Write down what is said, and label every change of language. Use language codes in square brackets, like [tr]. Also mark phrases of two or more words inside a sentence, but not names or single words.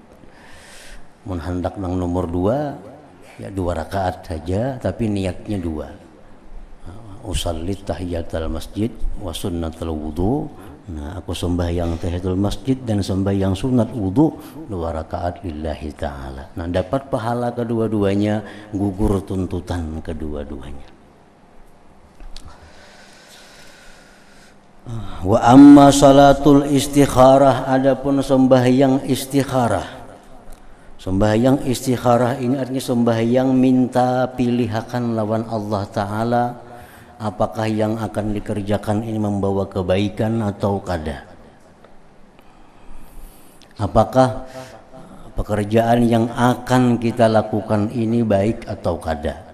[bjn] Mun hendak nang nomor 2 ya 2 rakaat saja, tapi niatnya 2. [ar] أصلي تحية المسجد وسنة الوضوء. [id] Nah, aku sembahyang tahiyatul masjid dan sembahyang sunat wudu 2 rakaat [ar] لله تعالى. [id] Nah, dapat pahala kedua-duanya, gugur tuntutan kedua-duanya. [ar] وأما صلاة الاستخارة, [id] adapun sembahyang istikharah. [bjn] Sembahyang istikharah ini artinya sembahyang minta pilihakan lawan Allah Ta'ala, apakah yang akan dikerjakan ini membawa kebaikan atau kada. Apakah pekerjaan yang akan kita lakukan ini baik atau kada.